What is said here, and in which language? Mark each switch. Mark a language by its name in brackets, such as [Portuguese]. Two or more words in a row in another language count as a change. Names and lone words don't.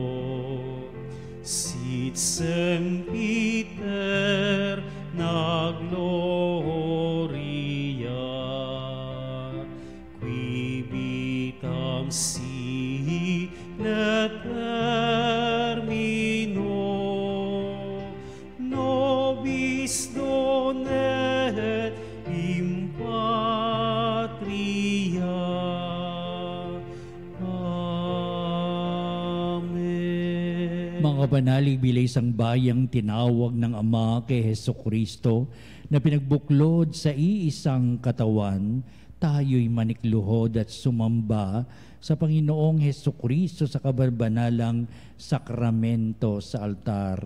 [Latin] sit sempiter na gloria qui vitam sine termino nobis donet in patria. Amen. [Filipino] Mga banalig bilay isang bayang tinawag ng Ama kay Hesukristo na pinagbuklod sa iisang katawan, tayo'y manikluhod at sumamba sa Panginoong Hesukristo sa kabalbanalang sakramento sa altar.